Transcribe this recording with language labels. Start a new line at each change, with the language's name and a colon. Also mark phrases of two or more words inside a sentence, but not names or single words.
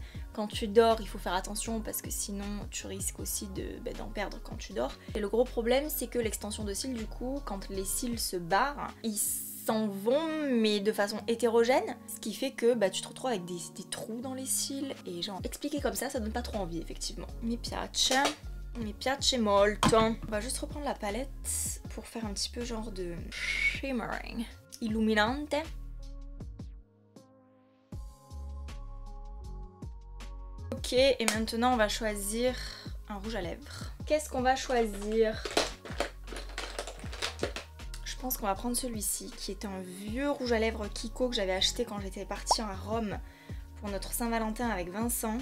French: Quand tu dors il faut faire attention parce que sinon tu risques aussi d'en perdre quand tu dors. Et le gros problème c'est que l'extension de cils du coup, quand les cils se barrent, ils s'en vont mais de façon hétérogène, ce qui fait que tu te retrouves avec des trous dans les cils et genre expliquer comme ça donne pas trop envie effectivement.
Italian: Mi piace molto.
French: On va juste reprendre la palette pour faire un petit peu genre de shimmering, illuminante. Ok, et maintenant on va choisir un rouge à lèvres. Qu'est-ce qu'on va choisir? Je pense qu'on va prendre celui-ci, qui est un vieux rouge à lèvres Kiko que j'avais acheté quand j'étais partie à Rome pour notre Saint-Valentin avec Vincent.